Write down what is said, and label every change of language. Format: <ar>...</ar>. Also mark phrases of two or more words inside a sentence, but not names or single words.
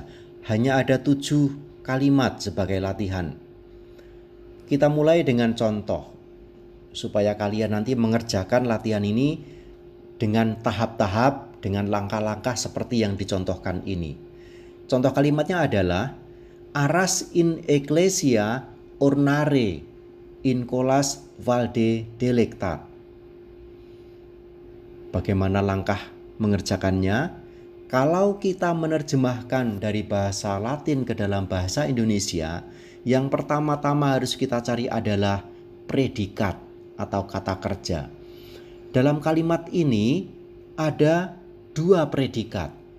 <id>Hanya ada 7 kalimat sebagai latihan. Kita mulai dengan contoh, supaya kalian nanti mengerjakan latihan ini dengan tahap-tahap, dengan langkah-langkah seperti yang dicontohkan ini. Contoh kalimatnya adalah</id> <la>aras in ecclesia ornare in colas valde delecta.</la> <id>Bagaimana langkah mengerjakannya? Kalau kita menerjemahkan dari bahasa Latin ke dalam bahasa Indonesia, yang pertama-tama harus kita cari adalah predikat atau kata kerja. Dalam kalimat ini ada 2 predikat.</id>